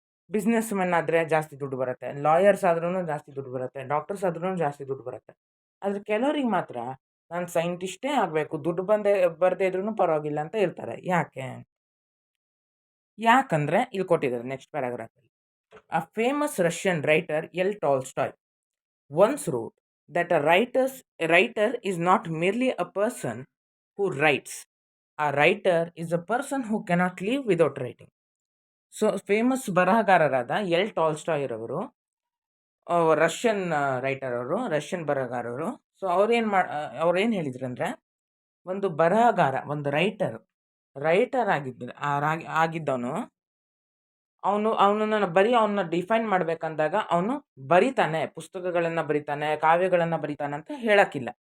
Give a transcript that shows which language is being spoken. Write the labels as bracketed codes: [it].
[kn] Business men ಆದರೆ ಜಾಸ್ತಿ ದುಡ್ಡು ಬರುತ್ತೆ, ಲಾಯರ್ಸ್ ಆದ್ರೂ ಜಾಸ್ತಿ ದುಡ್ಡು ಬರುತ್ತೆ, ಡಾಕ್ಟರ್ಸ್ ಆದ್ರೂ ಜಾಸ್ತಿ ದುಡ್ಡು ಬರುತ್ತೆ. ಆದರೆ ಕೆಲವ್ರಿಗೆ ಮಾತ್ರ ನಾನು ಸೈಂಟಿಸ್ಟೇ ಆಗಬೇಕು, ದುಡ್ಡು ಬರದೇ ಇದ್ರೂ ಪರವಾಗಿಲ್ಲ ಅಂತ ಇರ್ತಾರೆ. ಯಾಕಂದರೆ ಇಲ್ಲಿ ಕೊಟ್ಟಿದ್ದಾರೆ next ಪ್ಯಾರಾಗ್ರಾಫಲ್ಲಿ. [en] A famous Russian writer L Tolstoy once wrote that a writer is not merely a person who writes. A writer is a person who cannot live without writing. [kn] So famous ಬರಹಗಾರರಾದ L Tolstoy ರವರು Russian writer, Russian ಬರಹಗಾರರು. So ಅವ್ರೇನು ಹೇಳಿದ್ರು ಅಂದರೆ, ಒಂದು ಬರಹಗಾರ, ಒಂದು writer ಆಗಿದ್ದವನು, ಅವನನ್ನ define ಮಾಡಬೇಕಂದಾಗ ಅವನು ಬರಿತಾನೆ, ಪುಸ್ತಕಗಳನ್ನು ಬರಿತಾನೆ, ಕಾವ್ಯಗಳನ್ನು ಬರಿತಾನೆ ಅಂತ ಹೇಳಕ್ಕಿಲ್ಲ.